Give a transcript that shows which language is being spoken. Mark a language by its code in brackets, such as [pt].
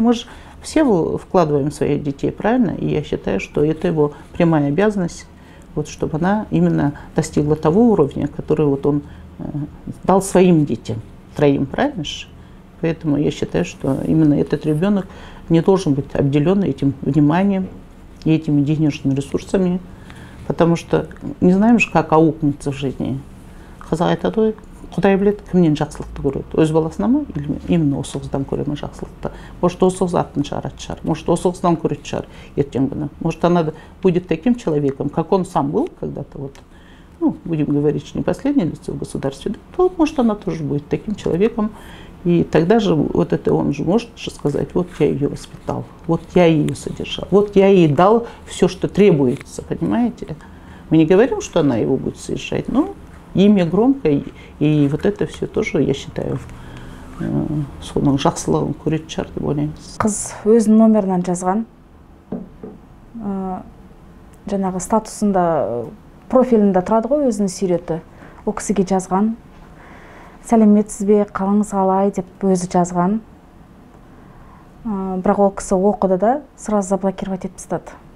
[ru] Мы же все вкладываем в своих детей, правильно? И я считаю, что это его прямая обязанность, вот, чтобы она именно достигла того уровня, который вот он дал своим детям, 3, правильно же? Поэтому я считаю, что именно этот ребенок не должен быть обделен этим вниманием и этими денежными ресурсами, потому что не знаем же, как аукнется в жизни. [kk] Қазақ айтады, Құдай біледі, кімнен жақсылықты көреді, өз баласына ма, [ru] или именно [kk] осы қыздан көре ма жақсылықты. Может, осы қыз атын шығаратын шығар, может, осы қыздан көретін шығар ертең күні. [ru] Может, она будет таким человеком, как он сам был когда-то, вот, ну, будем говорить, что не последнее лицо в государстве, да, то, может, она тоже будет таким человеком. И тогда же вот это он же может же сказать, вот я ее воспитал, вот я ее содержал, вот я ей дал все, что требуется, понимаете? Мы не говорим, что она его будет совершать, но имя громкое, и вот это все тоже, я считаю, [kk] соның жақсылығын көретін шығар деп ойлаймыз. Қыз өзінің номерінен жазған, жаңағы статусында, профилінде тұрады ғой, өзінің суреті. Ол кісіге жазған. Сәлеметсіз бе, қалыңыз қалай деп өзі жазған. Бірақ ол кісі оқыды да, [ru] сразу заблокировать [kk] етіп тастады.